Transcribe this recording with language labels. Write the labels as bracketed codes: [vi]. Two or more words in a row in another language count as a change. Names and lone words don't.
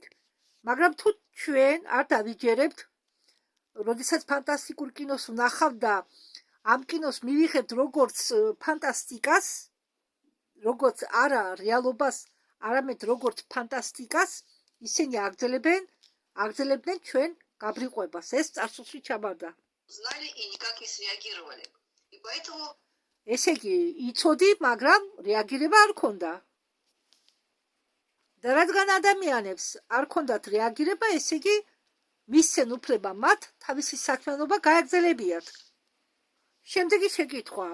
[ka] მაგრამ თუ ჩვენ არ დავიჯერებთ, როდესაც ფანტასტიკურ კინოს ვნახავთ და ამ კინოს მივიღებთ როგორც ფანტასტიკას, როგორც არა რეალობას, არამედ როგორც ფანტასტიკას, ისინი აგრძელებდნენ ჩვენ გაბრიყვებას. ეს წარსულში ჩაბარდა. [ru] Знали и никак не среагировали. И поэтому... [ka] ესე იგი, იცოდი, მაგრამ რეაგირება არ ქონდა. და რადგან ადამიანებს არ ქონდათ რეაგირება, ესე იგი, მისცენ უფლება მათ თავისი საქმიანობა გააგრძელებიათ. შემდეგი შეკითხვა.